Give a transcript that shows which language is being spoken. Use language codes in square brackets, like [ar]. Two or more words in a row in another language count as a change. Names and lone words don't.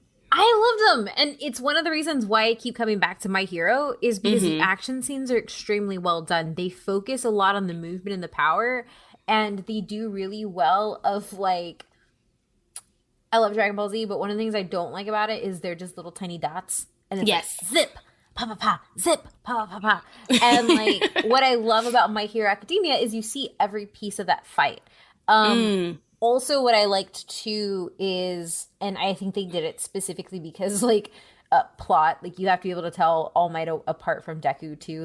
[en] I love them, and it's one of the reasons why I keep coming back to My Hero is because the action scenes are extremely well done. They focus a lot on the movement and the power, and they do really well of like, I love Dragon Ball Z, but one of the things I don't like about it is they're just little tiny dots. And it's yes. like, zip, pa pa pa, zip, pa pa pa. And like, what I love about My Hero Academia is you see every piece of that fight. Also, what I liked too is, and I think they did it specifically because like, plot, like you have to be able to tell All Might apart from Deku too.